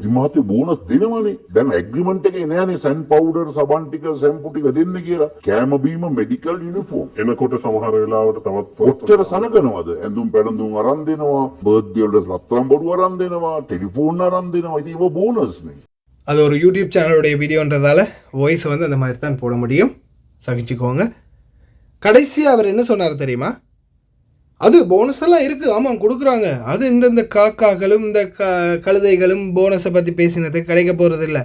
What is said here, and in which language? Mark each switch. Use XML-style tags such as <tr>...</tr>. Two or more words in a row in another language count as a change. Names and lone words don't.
<si>ඉතින් බෝනස් දෙනවනේ. දැන් ඇග්‍රීමන්ට් එකේ නෑනේ සන් පවුඩර්, සබන් ටික, සැම්පු ටික දෙන්න කියලා. කෑම බීම,</si> <en>medical uniform.</en> <si>එනකොට සමහර වෙලාවට තවත් ඔච්චර සලකනවද? ඇඳුම් පැළඳුම් අරන් දෙනවා, බර්ත්ඩේ වලට රත්තරන් බඩු අරන් දෙනවා, ටෙලිෆෝන් අරන් දෙනවා. ඉතින් ඒක බෝනස් නේ.</si> <ta>அது ஒரு யூடியூப் சேனலுடைய வீடியோன்றதால வாய்ஸ் வந்து அந்த மாதிரி தான் போட முடியும், சகிச்சுக்கோங்க. கடைசியாக அவர் என்ன சொன்னார் தெரியுமா? அது போனஸ் எல்லாம் இருக்குது, ஆமாம் கொடுக்குறாங்க. அது இந்த காக்காக்களும் இந்த கழுதைகளும் போனஸை பற்றி பேசினது கிடைக்க போகிறது இல்லை.</ta>